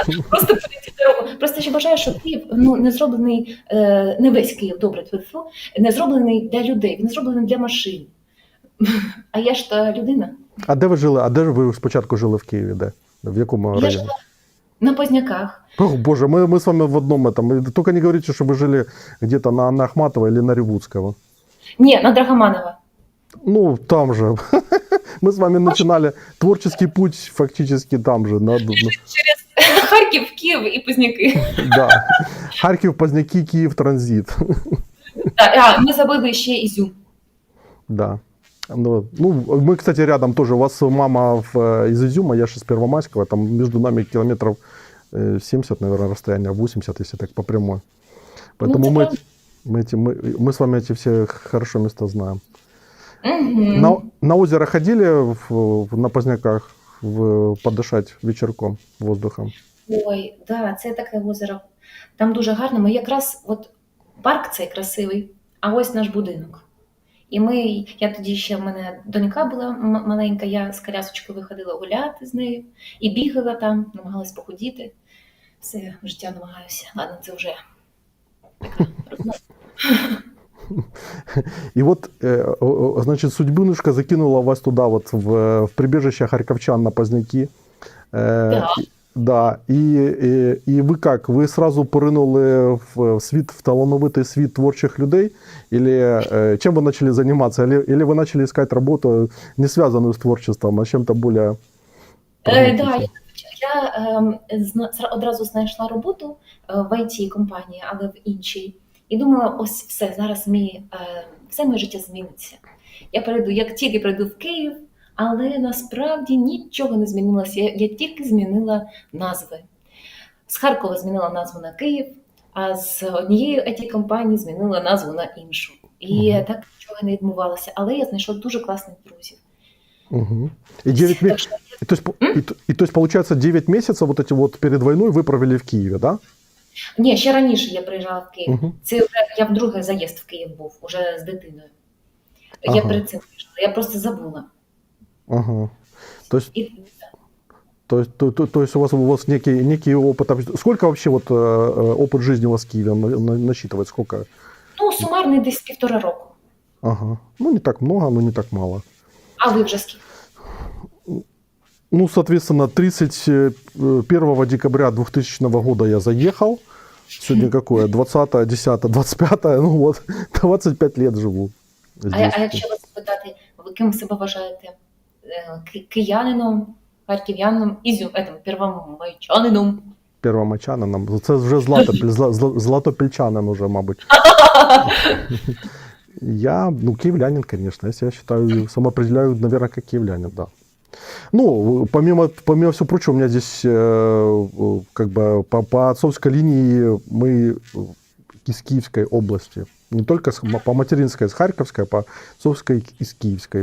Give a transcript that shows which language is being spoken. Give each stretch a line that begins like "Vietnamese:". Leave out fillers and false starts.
Ukrainian: просто перейти дорогу. Просто ще бажаю, що Київ не зроблений, не весь Київ, добре, тьфу-тьфу, не зроблений для людей, він зроблений для машин. А я ж та людина. А де ви жили? А де ж ви спочатку жили в Києві? Де? В якому Я районі? жила на Позняках.
Russian: Ох, боже, мы с вами в одном этом. Только не говорите, что вы жили где-то на Анны Ахматовой или на Ревудского.
Ukrainian: Ні, на Драгоманова.
Russian: Ну, там же. Мы с вами начинали творческий путь фактически там же.
Ukrainian: Через Харків, Київ і Позняки.
Russian: Да. Харьков, Поздняки, Киев, транзит.
Ukrainian: А, ми забили ще Ізюм.
Russian: Да. Ну, мы, кстати, рядом тоже. У вас мама из Изюма, я же с Первомайского. Там между нами километров 70, наверное, расстояние, 80, если так по прямой. Поэтому мы с вами эти все хорошо места знаем. Угу. На озеро ходили на Поздняках подышать вечерком воздухом?
Ukrainian: Ой, да, це таке озеро. Там дуже гарно. Ми якраз, от парк цей красивий, а ось наш будинок. І я тоді ще в мене донька була маленька, я з колясочкою виходила гуляти з нею і бігала там, намагалась похудіти. Все, життя намагаюся. Ладно, це вже така розмова.
Russian: И вот, значит, судьбинушка закинула вас туда, вот в прибежище харьковчан на Поздняки. Да. Да, и вы как? Вы сразу
Ukrainian: поринули в талановитий світ творчих людей?
Russian: Или чем вы начали заниматься? Или вы начали искать работу, не связанную с творчеством, а с чем-то более...
Ukrainian: Да, я одразу знайшла роботу в IT-компанії, але в іншій. І думала, ось все, зараз все моє життя зміниться. Я перейду, як тільки прийду в Київ, але насправді нічого не змінилося. Я тільки змінила назви. З Харкова змінила назву на Київ, а з однієї IT-компанії змінила назву на іншу. І так нічого не відбувалося. Але я знайшла дуже класних друзів. Угу.
Russian: И 9 месяцев, то есть, получается, 9 месяцев вот эти вот перед войной вы провели в Киеве, да?
Ukrainian: Ні, ще раніше я приїжджала в Київ. Угу. Це вже я вдруге заїзд в Київ був, уже з дитиною. Я перед цим приїжджала, я просто забула.
Russian: Ага. То есть у вас некий опыт. Сколько вообще вот опыт жизни у вас в Киеве насчитывает? Сколько?
Ukrainian: Ну, сумарний десь 1,5 року. Ага.
Russian: Ну, не так много, но не так мало.
Ukrainian: А ви вже скільки?
Russian: Ну, соответственно, 31 декабря 2000 года я заехал. Сегодня какое? 20, 10, 25, ну вот, 25 лет живу.
Ukrainian: А якщо вас спитати, ви ким себе вважаєте? Киянином, харків'янином, первомайчанином? Первомайчанином. Це вже златопільчанин уже, мабуть.
Russian: Я, киевлянин, конечно. Я себя считаю, самоопределяю, наверное, как киевлянин, да. Ну, помимо всего прочего, у меня здесь как бы по отцовской линии мы из Киевской области. Не только по материнской, с Харьковской, а по отцовской из Киевской.